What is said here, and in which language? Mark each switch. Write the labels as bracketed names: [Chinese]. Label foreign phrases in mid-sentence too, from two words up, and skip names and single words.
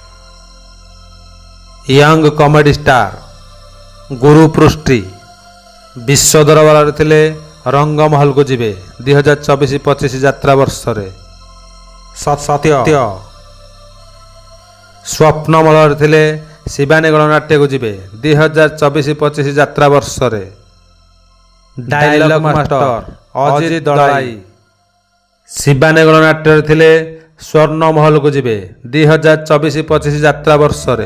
[English] young comedy star [Odia] ଗୁରୁ ପୃଷ୍ଟି ବିଶ୍ୱ ଦରବାର ଥିଲେ ରଙ୍ଗମହଲ କୁ ଯିବେ 2024-25 ଯାତ୍ରା ବର୍ଷ ରେ। सत्य ସ୍ୱପ୍ନମହଲରେ ଥିଲେ ଶିବାନୀ ଗଣନାଟ୍ୟକୁ ଯିବେ 2024-25 ଯାତ୍ରା ବର୍ଷରେ। [English] dialogue master [Odia] ଅଜିତ ଦଳାଇ ଶିବାନୀ ଗଣନାଟ୍ୟରେ ଥିଲେ ସ୍ୱର୍ଣ୍ଣମହଲକୁ ଯିବେ 2024-25 ଯାତ୍ରା ବର୍ଷରେ।